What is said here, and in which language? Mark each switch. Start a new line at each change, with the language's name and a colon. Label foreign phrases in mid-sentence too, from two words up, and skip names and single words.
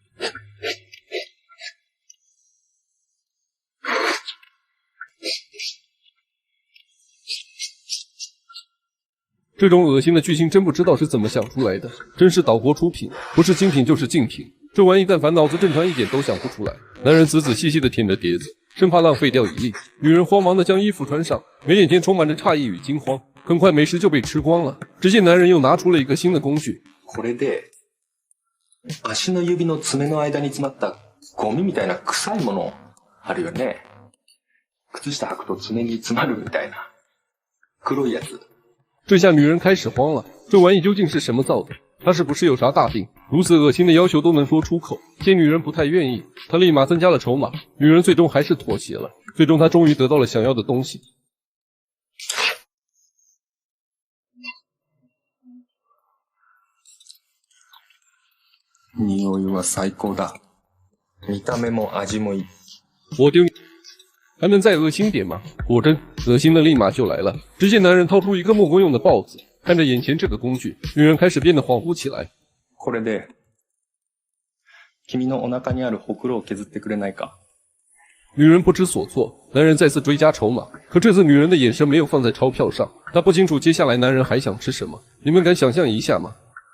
Chinese: 这种恶心的剧情真不知道是怎么想出来的，真是岛国出品，不是精品就是竞品。这玩意但凡脑子正常一点都想不出来。男人仔仔细细地舔着碟子，生怕浪费掉一粒。女人慌忙地将衣服穿上，眉眼间充满着诧异与惊慌。很快美食就被吃光了。只见男人又拿出了一个新的工具。
Japanese: これで足の指の爪の間に詰まったゴミみたいな臭いものあるよね。靴下履くと爪に詰まるみたいな黒いやつ。
Chinese: 这下女人开始慌了，这玩意究竟是什么造的？她是不是有啥大病？如此恶心的要求都能说出口，见女人不太愿意，她立马增加了筹码。女人最终还是妥协了，最终她终于得到了想要的东西。
Japanese: 匂いは最高だ。見た目も味もいい。
Chinese: 我丢你！还能再恶心点吗？果真，恶心的立马就来了。只见男人掏出一个木工用的刨子，看着眼前这个工具，女人开始变得恍惚起来。
Japanese: これで君のお腹にあるほくろを削ってくれないか？
Chinese: 女人不知所措，男人再次追加筹码，可这次女人的眼神没有放在钞票上，她不清楚接下来男人还想吃什么。你们敢想象一下吗？